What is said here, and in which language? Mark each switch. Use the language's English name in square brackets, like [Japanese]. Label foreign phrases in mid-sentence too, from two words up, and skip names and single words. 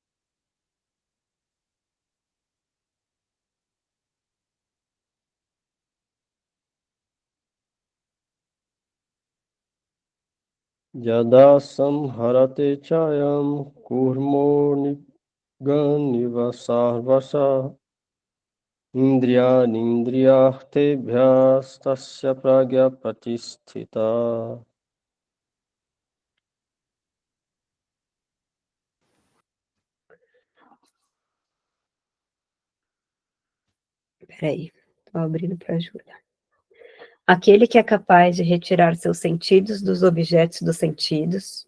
[Sanskrit] Yada samharate chayam kurmo niganiva sarvasa indriyanindriyartebhyas tasya pragya pratisthita. [Portuguese] Peraí, estou abrindo para a Júlia. Aquele que é capaz de retirar seus sentidos dos objetos dos sentidos,